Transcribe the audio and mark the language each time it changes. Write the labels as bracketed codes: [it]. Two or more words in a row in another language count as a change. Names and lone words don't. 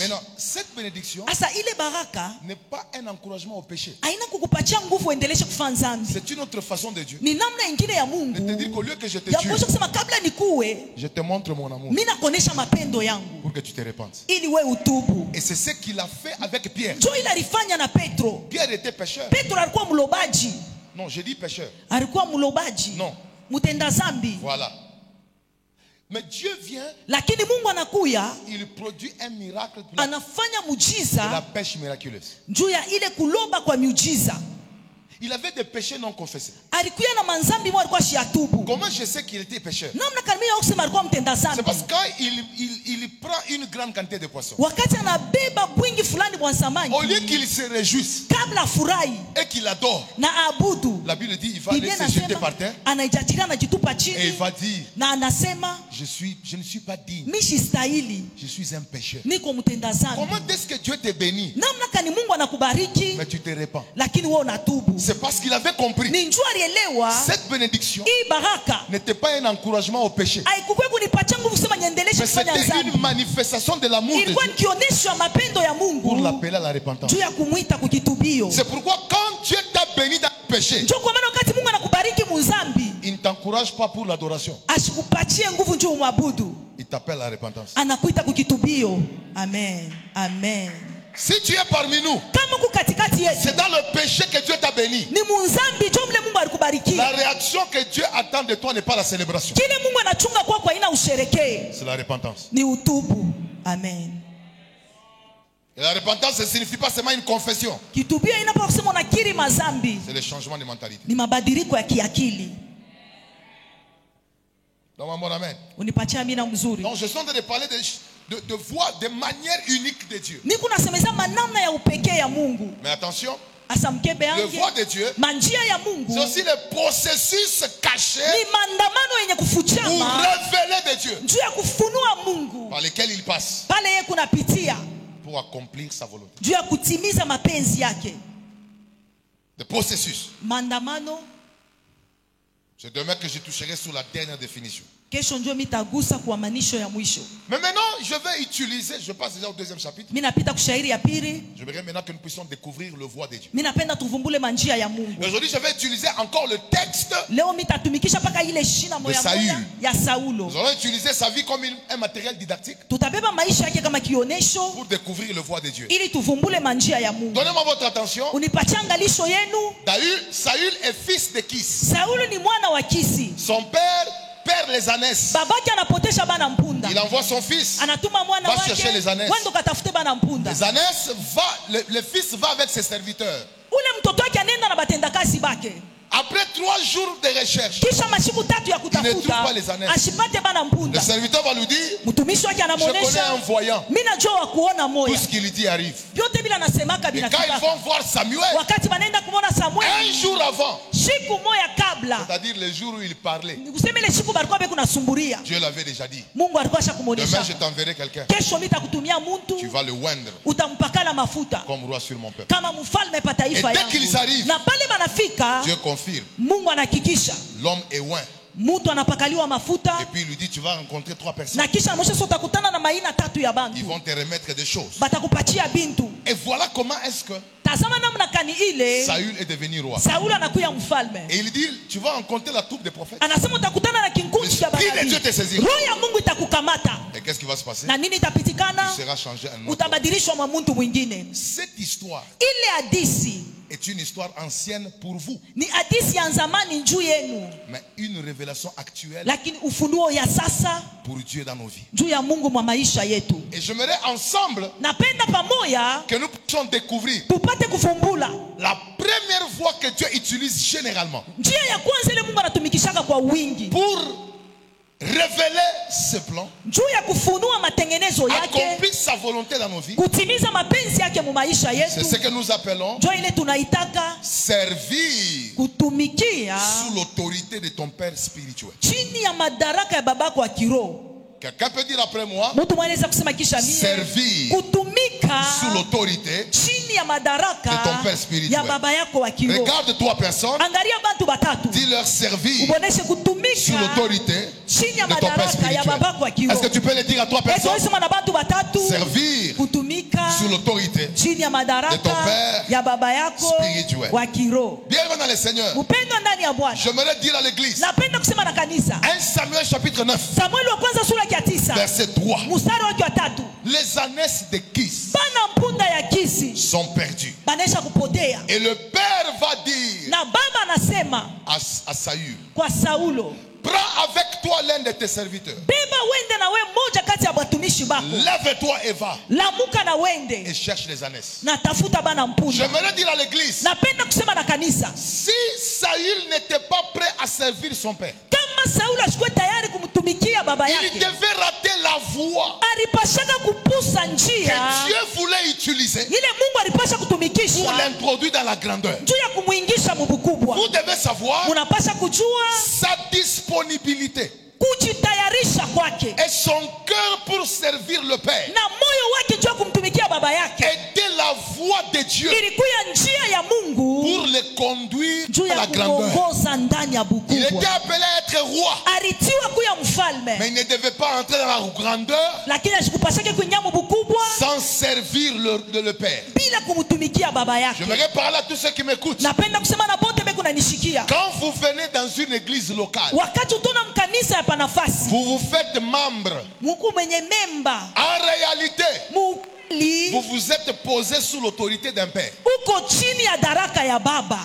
[fr] Maintenant, cette bénédiction [sw] Asa ile baraka [fr] n'est pas un encouragement au péché. [sw] haina kukupatia nguvu uendeleshe kufanya dhambi, [fr] C'est une autre façon de Dieu [sw] ni namna ingine ya [fr] de [sw] Mungu [fr] te dire qu'au lieu que je te [sw] ya [fr] tue, [sw] kuweza kusema kabla nikuwe [fr] je te montre mon amour [sw] mimi nakuonesha mapendo yangu [fr] pour que tu te repentes. [sw] ili we utubu. [fr] Et c'est ce qu'il a fait avec Pierre. [sw] Njo ile alifanya na Petro. [fr] Pierre était pécheur. [sw] Petro alikuwa mlobaji, [fr] Non, j'ai dit pécheur. [sw] alikuwa mlobaji, [fr] Non. [sw] mtenda zambi, [fr] Voilà. Mais Dieu vient, [sw] lakini Mungu anakuya [fr] il produit un miracle pour la [sw] anafanya mujiza [fr] pêche miraculeuse. [sw] juu ya ile kuloba kwa miujiza. [fr] Il avait des péchés non confessés. [sw] Alikuya na manzambi mwa alikuwa shiatubu. [fr] Comment je sais qu'il était pécheur? [sw] Namna karibia kusema alikuwa mtenda [fr] C'est [sw] zambi. [fr] parce que quand il prend une grande quantité de poissons, [sw] Wakati anabeba bwingi fulani bwa samaki, [fr] au lieu qu'il se réjouisse, [sw] kabla afurahi [fr] et qu'il adore, [sw] na aabudu, [fr] la Bible dit il va [sw] Biblia [fr] aller se jeter [sw] inasema [fr] par terre [sw] anaijachilia anajitupa [fr] et il [sw] chini [fr] va dire [sw] na anasema [fr] je ne suis pas digne, [sw] mimi sistahili, [fr] je suis un pécheur. [sw] niko mtenda dhambi. [fr] Comment est-ce que Dieu te bénit [sw] Namna kani Mungu anakubariki [fr] mais tu te répands? [sw] lakini wewe unatubu? [fr] C'est parce qu'il avait compris. [sw] Ni njua alielewa [fr] Cette bénédiction [sw] hii baraka [fr] n'était pas un encouragement au péché, [sw] haikuwa kunipatia nguvu kusema niendeleshe [fr] mais [sw] kufanya [fr] c'était [sw] dhambi, [fr] une manifestation de l'amour de [sw] ilikuwa [fr] Dieu [sw] nikionyesha mapendo ya [fr] pour [sw] Mungu [fr] l'appeler à la repentance. [sw] juu ya kumuita kukitubio. [fr] C'est pourquoi quand Dieu t'a béni dans le péché, [sw] Njoo kwa maana wakati Mungu anakubariki muzambi, [fr] il ne t'encourage pas pour l'adoration, [sw] asikupatie nguvu njoo umwabudu, [fr] il t'appelle à la repentance. [sw] anakuita kukitubio. Amen, amen. [fr] Si tu es parmi nous, [sw] Kama uko katikati yetu [fr] c'est dans le péché que Dieu t'a béni. [sw] ni muzambi, njoo mle Mungu alikubariki. [fr] La réaction que Dieu attend de toi n'est pas la célébration, [sw] Kile Mungu anachunga kwako haina usherekee, [fr] c'est la repentance. [sw] ni utubu. Amen. [fr] Et la repentance ne signifie pas seulement une confession, [sw] Kitubio inapo kusema unakiri mazambi, [fr] c'est le changement de mentalité. [sw] ni mabadiliko ya kiakili. [fr] Donc, mon amen. [sw] Unipatia amina mzuri. [fr] Donc, je suis en train de parler de voix, de manière unique de Dieu. [sw] Niko nasemeza manamna ya upekee ya Mungu. [fr] Mais attention, [sw] Asa mkebe [fr] le [sw] yangu [fr] voix de Dieu, [sw] manjia ya Mungu [fr] c'est aussi le processus caché [sw] ni maandamano yenye [fr] pour [sw] kufuchama [fr] révéler de Dieu, [sw] juu ya kufunua Mungu [fr] par lesquels il passe [sw] pale yeye kunapitia [fr] pour accomplir sa volonté. [sw] juu ya kutimiza mapenzi yake. [fr] Le processus. [sw] Maandamano [fr] C'est demain que je toucherai sur la dernière définition. [sw] kesho ndio mitagusa kwa maanisho ya mwisho. [fr] Mais maintenant, je vais utiliser, je passe déjà au deuxième chapitre. [sw] Mimi napita kushairi ya pili. [fr] J'aimerais maintenant que nous puissions découvrir le voix de Dieu. [sw] Mimi napenda tuvumbule manjia ya Mungu. [fr] Aujourd'hui, je vais utiliser encore le texte. [sw] Leo mitatumikisha paka ile shina moya [fr] Saül. [sw] moya ya Saulo. [fr] Nous allons utiliser sa vie comme un matériel didactique [sw] Tutabeba maisha yake kama kionesho [fr] pour découvrir le voix de Dieu. [sw] ili tuvumbule manjia ya Mungu. [fr] Donnez-moi votre attention. [sw] Unipatie angalisho yenu. [fr] Saül est fils de Kis. [sw] Saulo ni mwana wa Kisi. [fr] Son père perd les ânesses. [sw] Babake anapotesha bana mpunda. [fr] Il envoie son fils. [sw] Anatuma mwana [fr] Va [sw] wake. [fr] chercher les ânesses. [sw] Wendo katafute bana mpunda. [fr] Les ânesses le fils va avec ses serviteurs. [sw] Ule mtoto wake anaenda na batendakazi bake. [fr] Après 3 jours de recherche, [sw] Kisha mashiku 3 ya [fr] ne trouve [sw] kutafuta [fr] pas les ânesses. [sw] ashipate bana [fr] le [sw] mpunda. [fr] serviteur va lui dire, [sw] Mtumishi wake [fr] je connais [sw] anamuonesha [fr] un voyant. [sw] mimi najua wa kuona [fr] Tout [sw] moya. [fr] ce qu'il lui dit arrive. [sw] Vyote bila nasemaka [fr] Et quand ils [sw] binafika. [fr] vont voir Samuel, [sw] Wakati wanaenda kumwona Samuel [fr] un jour avant, [sw] siku moja kabla, [fr] c'est-à-dire le jour où il parlait, [sw] useme ile siku balikuwa beko nasumburia. [fr] Dieu l'avait déjà dit. [sw] Mungu alikuwa [fr] Demain, [sw] ashakumwonyesha. [fr] je t'enverrai quelqu'un. [sw] Kesho mimi nitakutumia mtu [fr] Tu vas le oindre [sw] utampakala mafuta [fr] comme roi sur mon peuple. [sw] kama mfalme pa taifa [fr] Et dès qu'ils [sw] yangu. [fr] arrivent, [sw] Na pale banafika [fr] Dieu confirme. [sw] Mungu anahakikisha [fr] L'homme est oint. [sw] mtu anapakaliwa mafuta [fr] Et puis il lui dit, tu vas rencontrer 3 personnes. [sw] na kisha mwisho utakutana na maina 3 ya [fr] Ils [sw] bantu [fr] vont te remettre des choses. [sw] batakupatia bintu. [fr] Et voilà comment est-ce que [sw] Tazama namna kani ile [fr] Saül est devenu roi. [sw] Sauli anakuya mfalme. [fr] Et il dit, tu vas rencontrer la troupe des prophètes. [sw] Anasema utakutana na kinkundi cha [fr] L'esprit de [sw] banabii. [fr] Dieu te saisira. [sw] Roho ya Mungu itakukamata. [fr] Et qu'est-ce qui va se passer? [sw] Na nini itapitikana? [fr] Tu seras changé en autre. [sw] Utabadilishwa mwa mtu mwingine. [fr] Cette histoire [sw] Ile hadisi [fr] est une histoire ancienne pour vous, [sw] ni hadisi ya zamani juu yenu, [fr] mais une révélation actuelle [sw] lakini ufunuo ya sasa [fr] pour Dieu dans nos vies. [sw] juu ya Mungu mwa maisha yetu. [fr] Et j'aimerais ensemble [sw] Napenda pamoja [fr] que nous puissions découvrir [sw] tupate kufumbula [fr] la première voie que Dieu utilise généralement [sw] njia ya kwanza ile Mungu anatumikishaka kwa wingi [fr] pour révéler ce plan, [sw] juu ya kufunua matengenezo yake, [fr] accomplir sa volonté dans nos vies. [sw] kutimiza mapenzi yake mu maisha [fr] C'est ce [sw] yetu. [fr] que nous appelons [sw] Njo ile tunaitaka [fr] servir [sw] kutumikia [fr] sous l'autorité de ton Père spirituel. [sw] chini ya madaraka ya babako wa kiroho. [fr] Quelqu'un peut dire après moi, [sw] Mtu mwanaweza kusema kisha mimi [fr] servir [sw] kutumika [fr] sous l'autorité. [sw] chini ya madaraka [fr] de ton père spirituel. [sw] ya baba yako wa kiroho. [fr] Regarde 3 personnes, [sw] Angalia bantu batatu, [fr] dis-leur servir [sw] uboneshe [fr] sous [sw] kutumika [fr] l'autorité [sw] chini ya [fr] de ton Père [sw] madaraka ya [fr] spirituel. [sw] babako wa [fr] Est-ce [sw] kiroho. [fr] que tu peux le dire à 3 personnes? [sw] Sema na bantu batatu, [fr] Servir [sw] kutumika [fr] sous l'autorité. [sw] chini ya [fr] de ton [sw] madaraka [fr] père [sw] ya baba yako [fr] spirituel. [sw] wa kiroho. [fr] Bienvenue dans le Seigneur. [sw] Upendo ndani ya Bwana. [fr] J'aimerais dire à l'église, [sw] Napenda kusema na kanisa, [fr] 1 Samuel chapitre 9, [sw] Samueli wa kwanza sura ya 9 [fr] verset 3. [sw] mstari wake wa 3, [fr] Les ânesses de Kis [sw] bana mpunda ya Kisi [fr] sont perdues. [sw] banesha kupotea, [fr] Et le père va dire [sw] na baba anasema [fr] à Saül, [sw] kwa Saulo, [fr] prends avec toi l'un de tes serviteurs. [sw] beba wende na we mmoja kati ya watumishi bako, [fr] Lève-toi et va [sw] lamuka na [fr] et [sw] wende [fr] cherche les ânesses. [sw] na tafuta bana mpunda. [fr] J'aimerais dire à l'église, [sw] Napenda kusema na kanisa, [fr] si Saül n'était pas prêt à servir son père, [sw] kama kama Sauli ashikuwe tayari kumtumikia baba [fr] Il [sw] yake, [fr] devait rater la voie [sw] alipashaka kupusa [fr] que [sw] njia [fr] Dieu voulait utiliser [sw] ile Mungu alipasha [fr] pour [sw] kutumikisha [fr] l'introduire dans la grandeur. [sw] juu ya kumuingisha mubukubwa. [fr] Vous devez savoir [sw] Munapasha kujua [fr] sa disponibilité [sw] kujitayarisha kwake [fr] et son cœur pour servir le Père [sw] na moyo wake juu ya kumtumikia baba yake [fr] était la voie de Dieu [sw] ilikuya njia ya Mungu [fr] pour le conduire [sw] juu [fr] à [sw] ya [fr] la grandeur. [sw] kuongoza ndani ya [fr] Il était [sw] bukubwa. [fr] appelé à être roi, [sw] Alitiwa kuya [fr] mais [sw] mfalme, [fr] il ne devait pas entrer dans la grandeur [sw] lakini ashikupashake kuingia mubukubwa [fr] sans servir le Père. [sw] bila kumtumikia baba yake. [fr] J'aimerais parler à tous ceux qui m'écoutent. [sw] Napenda kusema na bote beko nanishikia, [fr] Quand vous venez dans une église locale, [sw] wakati utona mkanisa ya panafasi [fr] vous vous faites membre. [sw] muku mwenye memba [fr] En réalité, [sw] mukuli [fr] vous vous êtes posé sous l'autorité d'un père. [sw] uko chini ya daraka ya baba,